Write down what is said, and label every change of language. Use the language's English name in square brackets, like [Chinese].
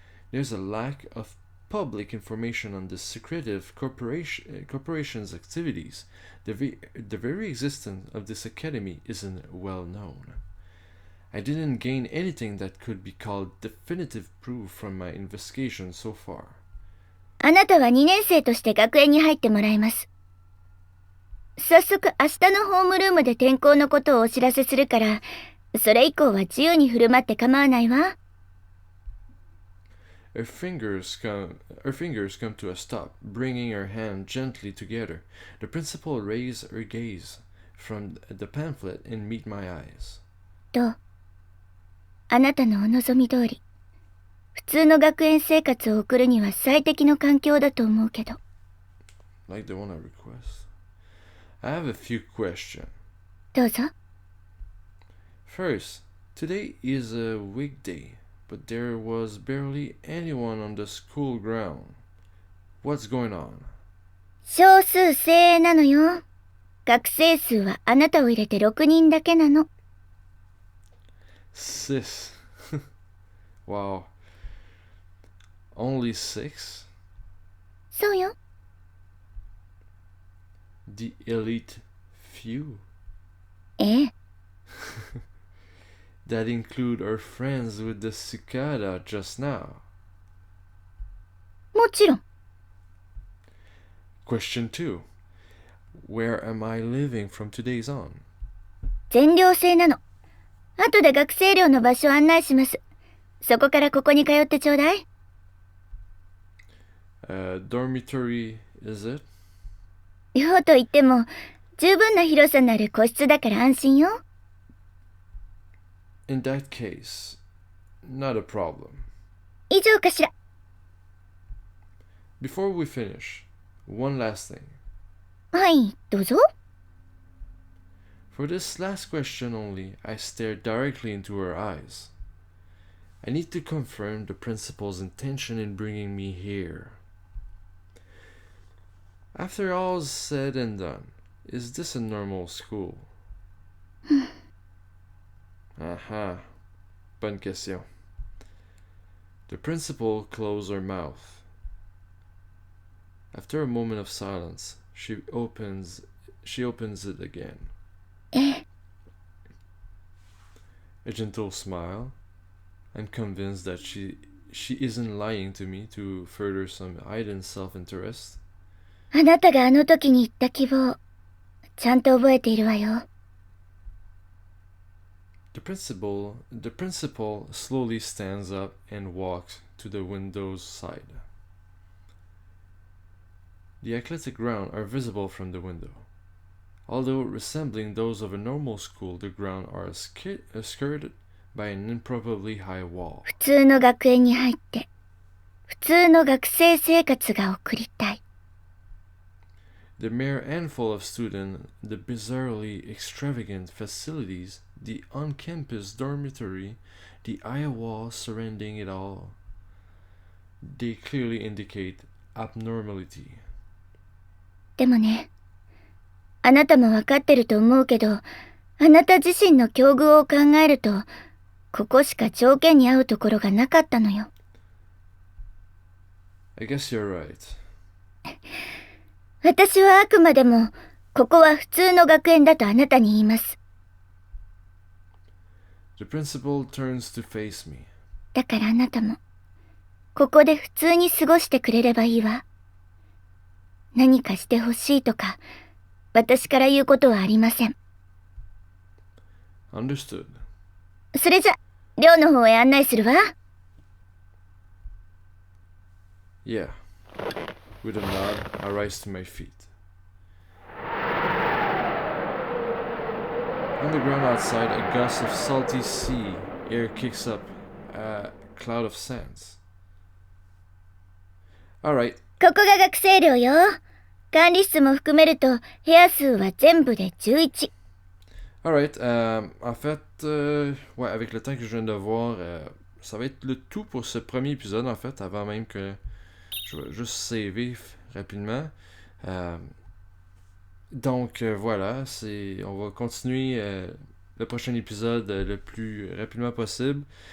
[English] There's a lack of public information on the secretive corporation's activities. The very existence of this academy isn't well known. I didn't gain anything that could be called definitive proof from my investigation so far. [Japanese] あなたは2年生として学園に入ってもらいます。早速明日のホームルームで転校のことをお知らせするから、それ以降は自由に振る舞って構わないわ。 [English] Her fingers come to a stop, bringing her hand gently together. The principal raised her gaze from the pamphlet and meet my eyes. [Japanese] どう？あなたのお望み通り、普通の学園生活を送るには最適の環境だと思うけど。 [English] Like the one I request. I have a few questions. [Japanese] どうぞ。 [English] First, today is a weekday, but there was barely anyone on the school ground. What's going on? [Japanese] 少数精鋭なのよ。学生数はあなたを入れて6人だけなの。 [English] Sis. Wow. Only 6? [Japanese] そうよ。 [English] The elite few? [Japanese] ええ。 [English] That include our friends with the cicada just now. [Japanese] もちろん。 [English] Question 2. Where am I living from today's on? [Japanese] 全寮制なの。後で学生寮の場所を案内します。そこからここに通ってちょうだい。 [English] Dormitory, is it? [Japanese] 寮といっても、十分な広さのある個室だから安心よ。 [English] In that case, not a problem. [Japanese] 以上かしら。 [English] Before we finish, one last thing. [Japanese] はい、どうぞ。 [English] For this last question only, I stared directly into her eyes. I need to confirm the principal's intention in bringing me here. After all's said and done, is this a normal school? [French] Bonne question. [English] The principal closed her mouth. After a moment of silence, she opens it again. A gentle smile. I'm convinced that she isn't lying to me to further some hidden self-interest. [Japanese] あなたがあの時に言った希望、ちゃんと覚えているわよ。 [English] The principal slowly stands up and walks to the window's side. The athletic ground are visible from the window. Although resembling those of a normal school, the ground are skirted by an improbably high wall. [Japanese] 普通の学園に入って、普通の学生生活が送りたい。 [English] The mere handful of students, the bizarrely extravagant facilities, the on-campus dormitory, the high wall surrounding it all, they clearly indicate abnormality. [Japanese] でもね、あなたもわかってると思うけど、あなた自身の境遇を考えると、ここしか条件に合うところがなかったのよ。 [English] I guess you're right. [Japanese] 私はあくまでも、ここは普通の学園だとあなたに言います。 [English] The principal turns to face me. [Japanese] だからあなたも、ここで普通に過ごしてくれればいいわ。何かしてほしいとか、私から言うことはありません。 [English] Understood. [Japanese] それじゃ、寮の方へ案内するわ。 [English] Yeah. With a nod, I rise to my feet. On the ground outside, a gust of salty sea air kicks up, a cloud of sands. Alright. [Japanese] ここが学生寮よ。管理室も含めると、部屋数は全部で11。 [French] Alright, en fait, ouais, avec le temps que je viens de voir, ça va être le tout pour ce premier épisode, en fait, avant même que je vais juste saver rapidement. Donc voilà, on va continuer le prochain épisode le plus rapidement possible.